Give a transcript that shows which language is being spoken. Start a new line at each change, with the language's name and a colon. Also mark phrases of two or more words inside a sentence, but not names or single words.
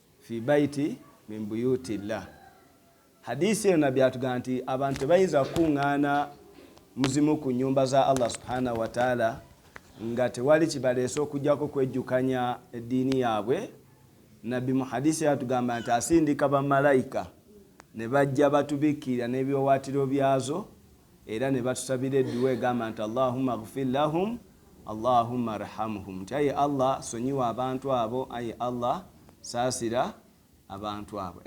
Arabic: في بيت من بيوت الله.
Ganda: Hadisi eno nabbi atugamba nti abantu bayinza kuŋŋaana muzimu ku nyumba za Allah
Arabic: سبحانه وتعالى
Ganda: nga tewali kibaleese okujjako kwejjukanya eddiini yaabwe. Nabbi mu hadisi atugamba nti asindika bamalayika ne bajja batubikira n'ebiwawaatiro byazo era ne batusabira edduwa egamba nti
Arabic: اللهم اغفر لهم اللهم ارحمهم,
Ganda: nti ayi Allah sonyiwa abantu abo, ayi Allah saasira abantu abo.